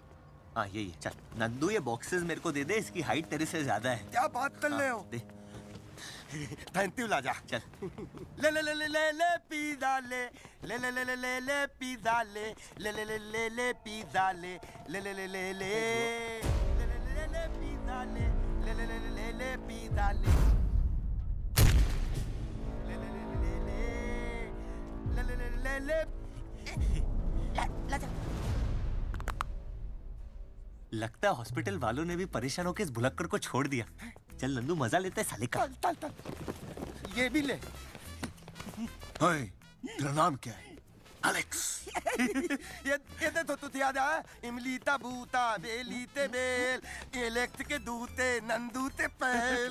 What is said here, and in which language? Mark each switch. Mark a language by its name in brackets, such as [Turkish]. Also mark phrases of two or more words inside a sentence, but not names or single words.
[Hindi] हाँ यही है। चल नंदू, ये बॉक्सेस मेरे को दे दे, इसकी हाइट तेरे से ज्यादा है। क्या बात कर रहे हो? दे। [English] thank you [Hindi] राजा। चल। ले ले ले ले ले ले पिज़्ज़ा ले ले ले ले ले ले ले पिज़्ज़ा ले ले ले ले ले ले पिज़्ज़ा ले ले ले ले ले ले ले ले ले पिज़्ज़ा ले ले ले ले ले ले पिज़्ज़ा ले ले ले ले ले ले ले लगता है हॉस्पिटल वालों ने भी परेशान होकर इस भुलक्कड़ को छोड़ दिया। चल नंदू मजा लेते हैं साले का। ये भी ले। तेरा नाम क्या है? एलेक्स। ये तो तुझे याद है? इमलीता बूता बेलीते बेल एलेक्स के दूते नंदूते पहल।